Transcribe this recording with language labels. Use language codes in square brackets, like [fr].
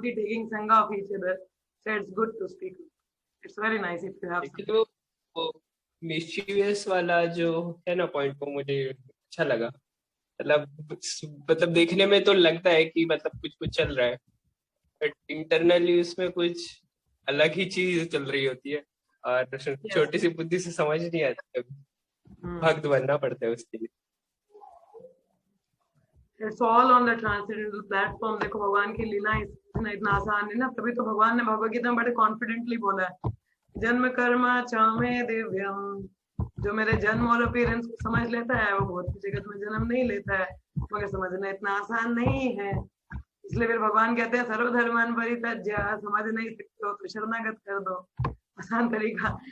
[en] Taking sangha of each other, so it's good to speak. It's very nice if you have. [hi] लेकिन वो mischievous वाला जो है ना पॉइंट, वो मुझे अच्छा लगा। मतलब देखने में तो लगता है कि मतलब कुछ चल रहा है, बट इंटरनली उसमें कुछ अलग ही चीज चल रही होती है, और छोटी सी बुद्धि से समझ नहीं आती, भक्त बनना पड़ता है उसके लिए। [en] It's all on the transcendental platform. [hi] देखो भगवान की लीला इतना आसान है ना, तभी तो भगवान ने भगवद गीता में बड़े कॉन्फिडेंटली बोला है, [sa] जन्म कर्म च मे दिव्यम। [hi] जो मेरे जन्म और अपीयरेंस को समझ लेता है वो भौतिक जगत में जन्म नहीं लेता है, मगर समझना इतना आसान नहीं है। इसलिए फिर भगवान कहते हैं [sa] सर्वधर्मान परित्यज्य, [hi] समझ नहीं सकते हो तो शरणागत कर दो। आसान तरीका।